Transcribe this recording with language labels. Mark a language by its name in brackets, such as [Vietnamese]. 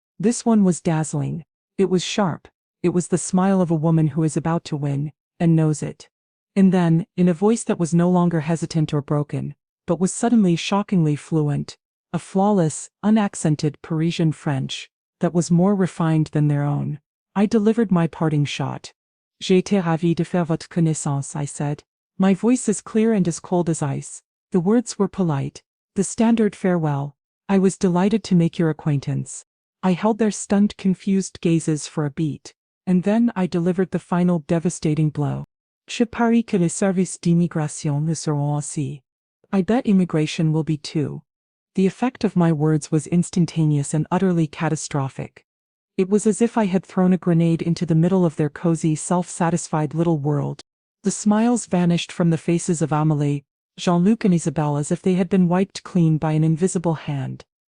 [English] This one was dazzling. It was sharp. It was the smile of a woman who is about to win, and knows it. And then, in a voice that was no longer hesitant or broken, but was suddenly shockingly fluent, a flawless, unaccented Parisian French, that was more refined than their own, I delivered my parting shot. [French] J'ai été ravie de faire votre connaissance, [English] I said. My voice as clear and as cold as ice. The words were polite, the standard farewell. I was delighted to make your acquaintance. I held their stunned, confused gazes for a beat, and then I delivered the final devastating blow. [French] Je parie que les services d'immigration le seront aussi. [English] I bet immigration will be too. The effect of my words was instantaneous and utterly catastrophic. It was as if I had thrown a grenade into the middle of their cozy, self-satisfied little world. The smiles vanished from the faces of Amélie, Jean-Luc and Isabelle as if they had been wiped clean by an invisible hand.